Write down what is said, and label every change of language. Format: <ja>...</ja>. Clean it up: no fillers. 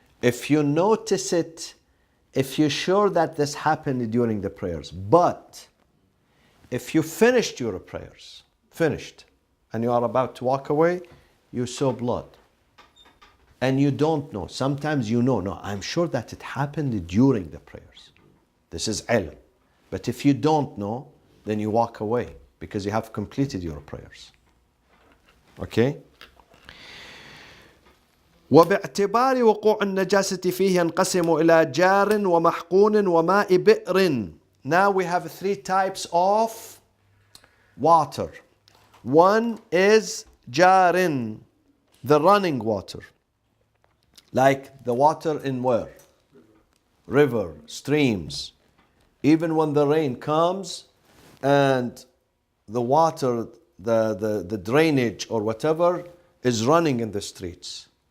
<en>If you notice it, if you're sure that this happened during the prayers, but if you finished your prayers, and you are about to walk away, you saw blood. And you don't know. Sometimes you know, no, I'm sure that it happened during the prayers. This is ilm. But if you don't know, then you walk away because you have completed your prayers. Okay?</en> <ar>وباعتبار وقوع النجاسة فيه ينقسم إلى جار ومحقون وماء بئر.</ar> <en>Now we have three types of water. One is jarin, the running water. Like the water in where? River, streams. Even when the rain comes and the water, the drainage or whatever is running in the streets.</en>